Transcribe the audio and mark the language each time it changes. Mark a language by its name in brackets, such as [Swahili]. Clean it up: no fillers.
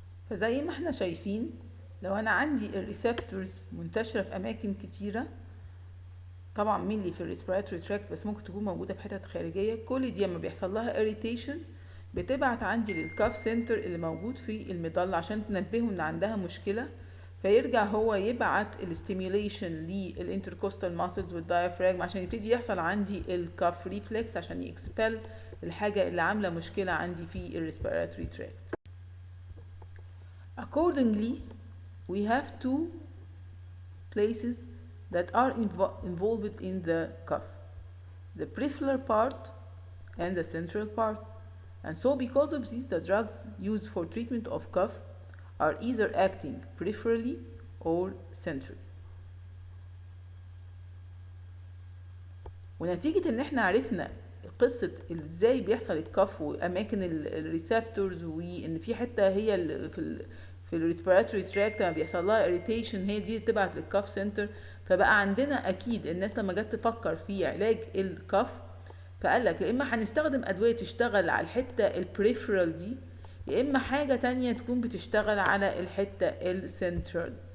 [Arabic] فزي ما احنا شايفين لو انا عندي الريسبتورز منتشرة في اماكن كتيرة، طبعا مينلي في الريسبيراتوري تراكت بس ممكن تكون موجودة في حتت خارجية، كل دي لما بيحصل لها irritation بتبعت عندي للكاف سنتر اللي موجود في المظلة عشان تنبهه ان عندها مشكلة، فيرجع هو يبعت الاستيميوليشن للانتركوستال ماسلز والدايفراجم عشان يبتدي يحصل عندي الكاف ريفلكس عشان يكسبل الحاجة اللي عاملة مشكلة عندي في الريسبيراتوري تراكت. [English] Accordingly, we have two places that are involved in the cough: the peripheral part and the central part. And so because of this, the drugs used for treatment of cough are either acting peripherally or centrally. [Arabic] ونتيجة ان احنا عرفنا قصة ازاي بيحصل الكف واماكن الريسبتورز وان في حتة هي في الريسبيراتوري تراكت لما بيحصل لها irritation هي دي تبعت للكف سنتر، فبقى عندنا اكيد الناس لما جت تفكر في علاج الكف فقال لك يا اما هنستخدم ادويه تشتغل على الحته البريفرال دي، يا اما حاجه تانية تكون بتشتغل على الحته السنترال.